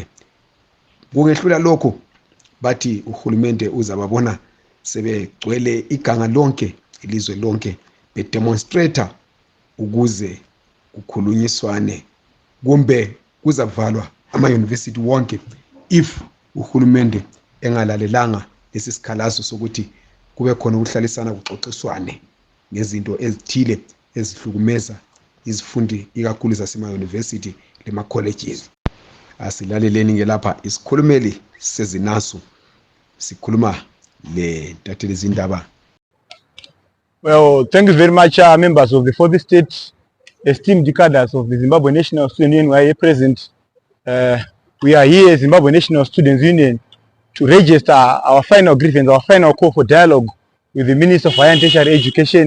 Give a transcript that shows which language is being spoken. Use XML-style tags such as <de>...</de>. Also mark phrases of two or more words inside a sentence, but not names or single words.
<nd>Kungehlula lokho bathi uhulumende uzababona sebegcwele iganga lonke ilizwe lonke bedemonstrator ukuze kukhulunyiswane kumbe kuzavalwa ama-university wonke if uhulumende engalalelanga lesi sikhalazo sokuthi kube khona ukuhlalisana kuxoxiswane ngezinto ezithile ezihlukumeza izifundi ikakhulu zasema-university lema-colleges. Asilaleleni ngelapha isikhulumeli sezinasu sikhuluma le ntatheli zindaba.</nd> <en>Well, thank you very much, members of the fourth state, esteemed cadres of the Zimbabwe National Student Union who are here present. We are here, Zimbabwe National Students Union, to register our final grievance, our final call for dialogue with the Minister of Higher and Tertiary Education.</en>